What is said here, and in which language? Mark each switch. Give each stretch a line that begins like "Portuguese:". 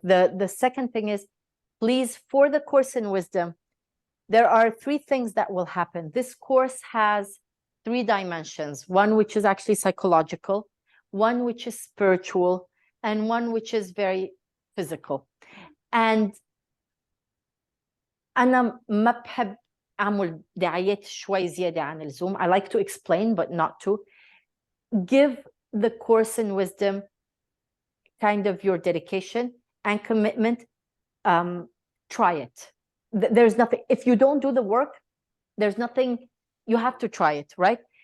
English: The second thing is, please, for the course in wisdom, there are 3 things that will happen. This course has 3 dimensions. One which is actually psychological, one which is spiritual, and one which is very physical.
Arabic: And أنا ما بحب أعمل دعايات شوي زيادة عن اللزوم.
English: I like to explain, but not to. Give the course in wisdom kind of your dedication and commitment. Try it. There's nothing, if you don't do the work, there's nothing, you have to try it, right?